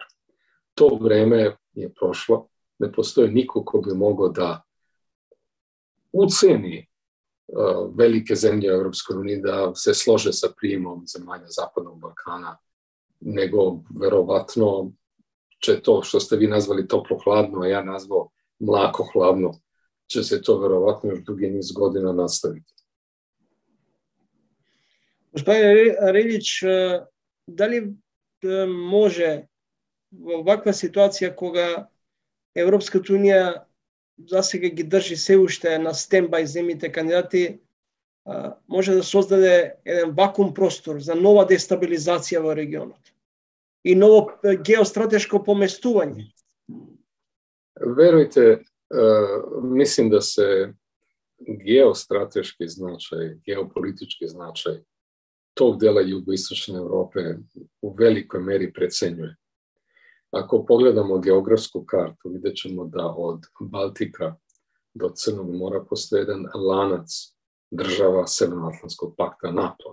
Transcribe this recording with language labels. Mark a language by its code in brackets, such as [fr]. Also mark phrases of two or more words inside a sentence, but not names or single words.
[sr] To vreme je prošlo, ne postoji niko ko bi mogao da uceni velike zemlje Evropske unije da se slože sa prijemom zemalja Zapadnog Balkana, nego verovatno će to što ste vi nazvali toplo-hladno, a ja nazvao mlako-hladno, će se to verovatno još dugi niz godina nastaviti. [mk] Господин Релич, дали може во ваква ситуација кога Европската унија засега ги држи се уште на стендбај земјите кандидати, може да создаде еден вакуум простор за нова дестабилизација во регионот и ново геостратешко поместување? [sr] Верујте, mislim da se geostrateški značaj, geopolitički značaj tog dela jugoistočne Evrope u velikoj meri precenjuje. Ako pogledamo geografsku kartu, vidjet ćemo da od Baltika do Crnog mora postoji jedan lanac država Severnoatlantskog pakta NATO.